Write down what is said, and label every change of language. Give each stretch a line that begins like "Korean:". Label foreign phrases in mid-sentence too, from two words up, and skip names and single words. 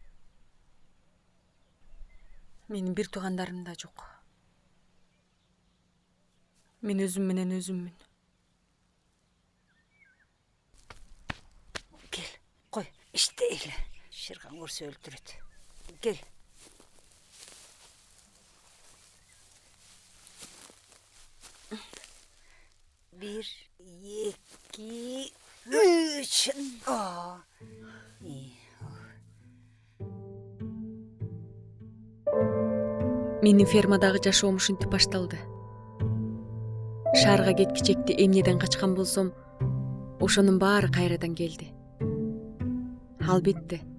Kyrgyz: Менин бир туугандарым да жок. Мен өзүм менен өзүммүн. Кел, кой, иштейли. Шерхан көрсө өлтүрөт. Кел. Bir, iki, üç. Менин фермадагы жашоом ушинтип башталды. шаарга кеткичекти эмнеден качкан болсом, ошонун баары кайрадан келди. Албетте.